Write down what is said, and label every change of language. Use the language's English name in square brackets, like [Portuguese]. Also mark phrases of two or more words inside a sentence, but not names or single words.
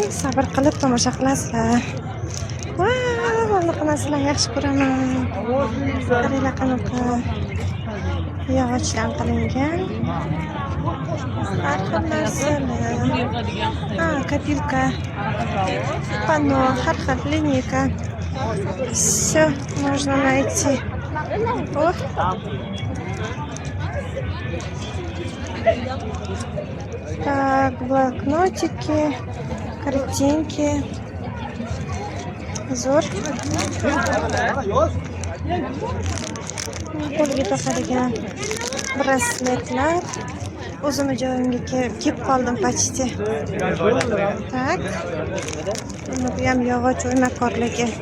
[Uzbek] Sabr qilib tomosha qilasizlar. Mana qanaqalar yaxshi ko'raman. Qaranglar qanaqa yog'ochdan qilingan. Har xil narsalar. Kopilka, панно, har xil lineyka. [Russian] Все можно найти. О. Так, блокнотики, картинки. [Uzbek] Zo'r. Qo'lga taqadigan brasletlar. O'zimni joyimga kelib qoldim почти. Tak. Bu ham yog'och o'ymakorligi.